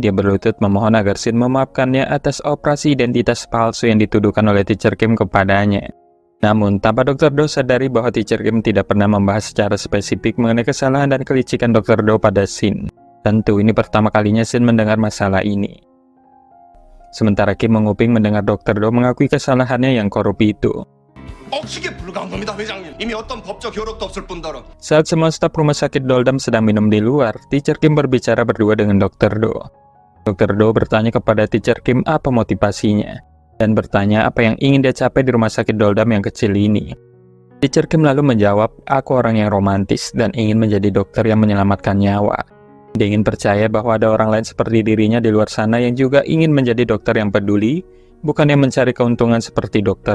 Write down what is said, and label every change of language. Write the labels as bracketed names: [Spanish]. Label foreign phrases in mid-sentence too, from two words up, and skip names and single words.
[Indonesian] Dia berlutut memohon agar Shin memaafkannya atas operasi identitas palsu yang dituduhkan oleh Teacher Kim kepadanya. Namun, tanpa Dr. Do sadari bahwa Teacher Kim tidak pernah membahas secara spesifik mengenai kesalahan dan kelicikan Dr. Do pada Shin. Tentu ini pertama kalinya Shin mendengar masalah ini. Sementara Kim menguping mendengar Dr. Do mengakui kesalahannya yang korup itu. [Korean] 억식에 불과한 겁니다, 회장님. 이미 어떤 법적 효력도 없을 뿐더러. [Indonesian] Saat semua staf rumah sakit Doldam sedang minum di luar, Teacher Kim berbicara berdua dengan Dr. Do. Dr. Do bertanya kepada Teacher Kim apa motivasinya, dan bertanya apa yang ingin dia capai di rumah sakit Doldam yang kecil ini. Teacher Kim lalu menjawab, aku orang yang romantis dan ingin menjadi dokter yang menyelamatkan nyawa. Dia ingin percaya bahwa ada orang lain seperti dirinya di luar sana yang juga ingin menjadi dokter yang peduli, bukan yang mencari keuntungan seperti Dr.